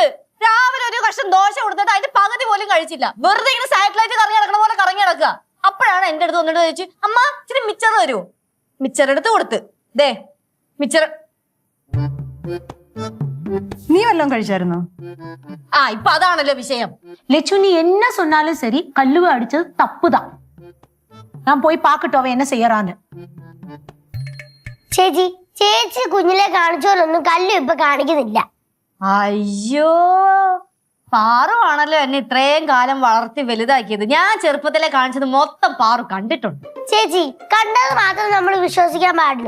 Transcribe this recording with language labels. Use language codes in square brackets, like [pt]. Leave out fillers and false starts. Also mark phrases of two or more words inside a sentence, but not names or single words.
[ml] രാവിലെ ഒരു കഷ്ണം ദോശ കൊടുത്തിട്ട് അതിന്റെ പകുതി പോലും കഴിച്ചില്ല. വെറുതെ ഇങ്ങനെ സാറ്റലൈറ്റ് കറങ്ങി നടക്കണ പോലെ കറങ്ങി നടക്കുക. അപ്പോഴാണ് എന്റെ അടുത്ത് വന്നിട്ട് ചോദിച്ചു, അമ്മ ഇച്ചിരി മിച്ചർ തരുമോ? മിച്ചർ എടുത്ത് കൊടുത്ത്. ദേ മിച്ചർ. നീ വല്ലതും കഴിച്ചായിരുന്നോ? ഇപ്പൊ അതാണല്ലോ വിഷയം. [ta] லட்சு நீ என்ன சொன்னாலும் சரி, கல்லுவ அடிச்சது தப்புதான். நான் போய் பார்க்கட்டும் அவன் என்ன செய்யறான்னு. [ml] ചേച്ചി കുഞ്ഞിലെ കാണിച്ചോലൊന്നും കല്ലു ഇപ്പൊ കാണിക്കുന്നില്ല. അയ്യോ, പാറുവാണല്ലോ എന്നെ ഇത്രയും കാലം വളർത്തി വലുതാക്കിയത്. ഞാൻ ചെറുപ്പത്തിലെ കാണിച്ചത് മൊത്തം പാറു കണ്ടിട്ടുണ്ട്. ചേച്ചി കണ്ടത് മാത്രം നമ്മൾ വിശ്വസിക്കാൻ പാടില്ല.